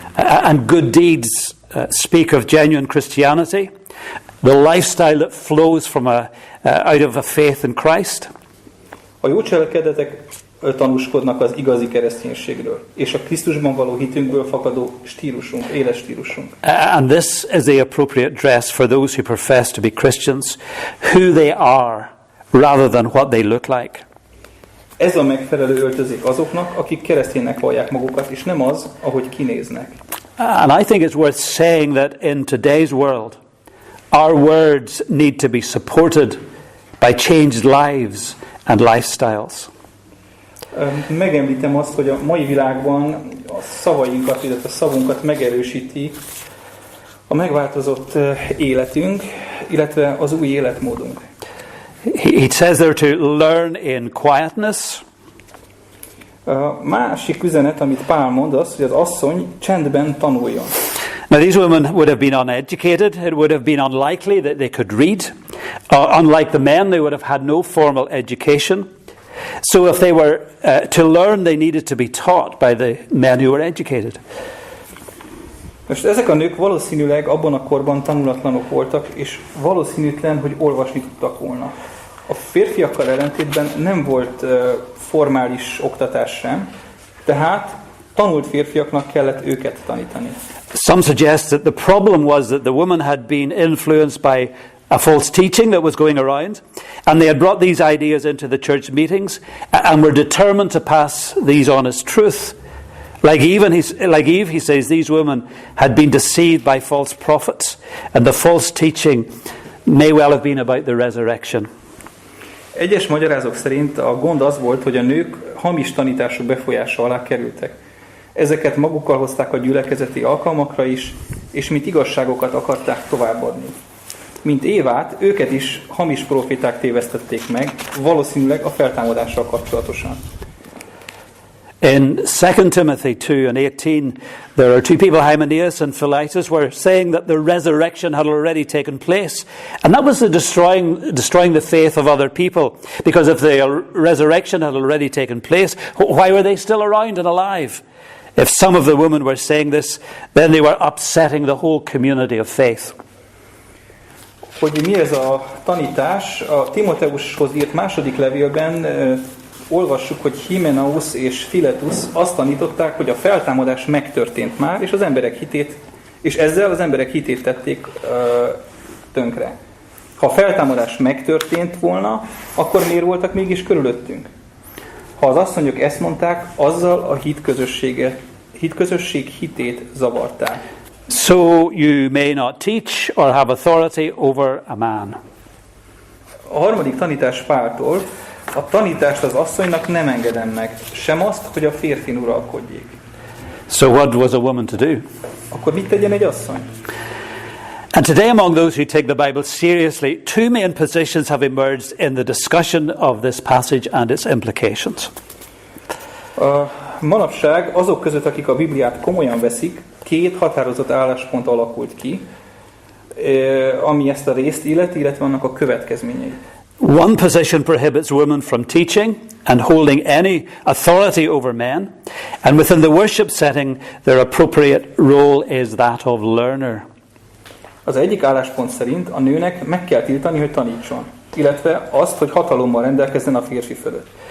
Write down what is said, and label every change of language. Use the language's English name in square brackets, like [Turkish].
[English] And good deeds speak of genuine Christianity, the lifestyle that flows from out of a faith in Christ. [Hungarian] A jó cselekedetek tanúskodnak az igazi kereszténységről, és a Krisztusban való hitünkből fakadó stílusunk, éles stílusunk. [English] And this is the appropriate dress for those who profess to be Christians, who they are, rather than what they look like. [Hungarian] Ez a megfelelő öltözék azoknak, akik kereszténynek vallják magukat, és nem az, ahogy kinéznek. [English] And I think it's worth saying that in today's world, our words need to be supported by changed lives and lifestyles. [Hungarian] Megemlítem azt, hogy a mai világban a szavainkat, illetve a szavunkat megerősíti a megváltozott életünk, illetve az új életmódunk. [English] He says there to learn in quietness. [Hungarian] A másik üzenet, amit Pál mond, az, hogy az asszony csendben tanuljon. [English] Now these women would have been uneducated. It would have been unlikely that they could read. Unlike the men, they would have had no formal education. So if they were to learn, they needed to be taught by the men who were educated. [Hungarian] Most ezek a nők valószínűleg abban a korban tanulatlanok voltak, és valószínűtlen, hogy olvasni tudtak volna. A férfiakkal ellentétben nem volt formális oktatás sem, tehát tanult férfiaknak kellett őket tanítani. [English] Some suggest that the problem was that the woman had been influenced by a false teaching that was going around, and they had brought these ideas into the church meetings and were determined to pass these on as truth. Like Eve, he says, these women had been deceived by false prophets, and the false teaching may well have been about the resurrection. [Hungarian] Egyes magyarázók szerint a gond az volt, hogy a nők hamis tanítások befolyása alá kerültek. Ezeket magukkal hozták a gyülekezeti alkalmakra is, és mint igazságokat akarták továbbadni. Mint Évát, őket is hamis proféták tévesztették meg, valószínűleg a feltámadással kapcsolatosan. [English] In 2 Timothy 2:18, there are two people, Hymenaeus and Philetus, were saying that the resurrection had already taken place. And that was the destroying the faith of other people. Because if the resurrection had already taken place, why were they still around and alive? If some of the women were saying this, then they were upsetting the whole community of faith. [Hungarian] hogy mi ez a tanítás. A Timóteushoz írt második levélben olvassuk, hogy Himenaus és Filetus azt tanították, hogy a feltámadás megtörtént már, és ezzel az emberek hitét tették tönkre. Ha a feltámadás megtörtént volna, akkor miért voltak mégis körülöttünk? Ha az asszonyok ezt mondták, azzal a hitközösség hitét zavarták. [English] So you may not teach or have authority over a man. [Hungarian] A harmadik tanítás Páltól: a tanítást az asszonynak nem engedem meg, sem azt, hogy a férfin uralkodjék. [English] So what was a woman to do? [Hungarian] Akkor mit tegyen egy asszony? [English] And today, among those who take the Bible seriously, two main positions have emerged in the discussion of this passage and its implications. [Hungarian] Manapság azok között, akik a Bibliát komolyan veszik, két határozott álláspont alakult ki, ami ezt a részt illeti, illetve annak a következményei. [English] One position prohibits women from teaching and holding any authority over men, and within the worship setting, their appropriate role is that of learner. [Hungarian] Az egyik álláspont szerint a nőnek meg kell tiltani, hogy tanítson, illetve azt, hogy hatalommal rendelkezzen a férfi fölött.